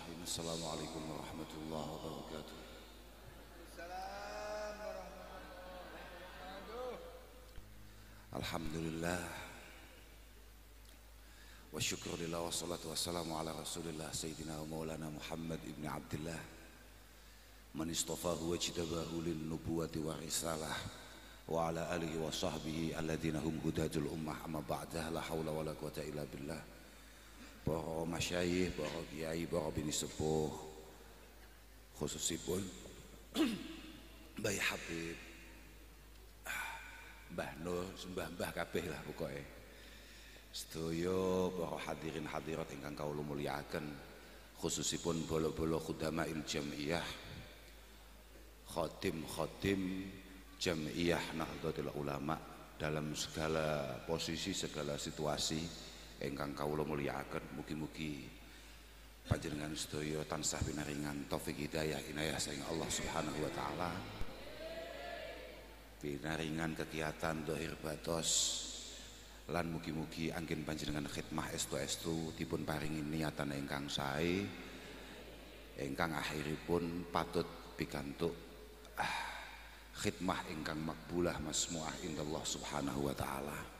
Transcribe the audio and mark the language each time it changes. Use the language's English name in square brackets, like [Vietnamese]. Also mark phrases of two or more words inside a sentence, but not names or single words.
[Arabic] السلام عليكم ورحمة الله وبركاته. الحمد لله والشكر لله والصلاة والسلام على رسول الله سيدنا ومولانا محمد بن عبد الله من اصطفاه واجتباه للنبوة والرسالة وعلى آله وصحبه الذين هم هداة الأمة أما بعد لا حول ولا قوة إلا بالله. [Javanese] Para masyayikh, para kiai, para bini sepuh, khususipun Mbah Habib, Mbah Nur, mbah-mbah kabeh lah pokoke. Sedaya para hadirin hadirat ingkang kawula mulyakaken, khususipun bolo-bolo khudamail jamiyah, khadim-khadim jamiyah Nahdlatul Ulama [Indonesian] dalam segala posisi, segala situasi [Javanese] ingkang kawula mulyakaken. Mugi-mugi panjenengan sedaya tansah pinaringan taufik hidayah inayah saking Allah [Arabic] سبحانه وتعالى, [Javanese] pinaringan kegiatan dhahir batos, lan mugi-mugi anggen panjenengan khidmah estu-estu dipun paringi niatan ingkang sae ingkang akhiripun patut pikantuk khidmah ingkang [Arabic] مقبولة مسموعة عند الله سبحانه وتعالى.